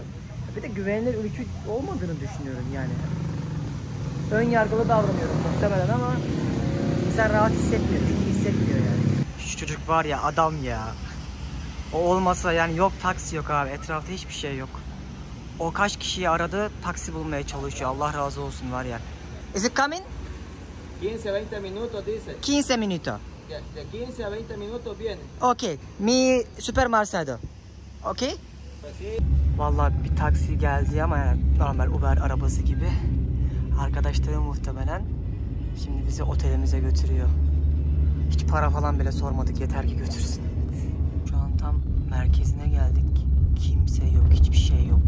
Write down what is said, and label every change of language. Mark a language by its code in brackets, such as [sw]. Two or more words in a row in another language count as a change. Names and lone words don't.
[tr] Bir de güvenilir ülke olmadığını düşünüyorum yani. Ön yargılı davranıyorum muhtemelen ama insan rahat hissetmiyor, iyi hissetmiyor yani. Şu çocuk var ya adam ya. O olmasa yani yok taksi yok abi, etrafta hiçbir şey yok. O kaç kişiyi aradı, taksi bulmaya çalışıyor. Allah razı olsun var ya. [en] Is it coming? [es] 15-20 minutos dice. 15 minutos. De 15 a 20 minutos viene. Okay, mi supermercado. Okay? [tr] Vallahi bir taksi geldi ama yani normal Uber arabası gibi. Arkadaşları muhtemelen şimdi bizi otelimize götürüyor. Hiç para falan bile sormadık, yeter ki götürsün. Şu an tam merkezine geldik. Kimse yok, hiçbir şey yok.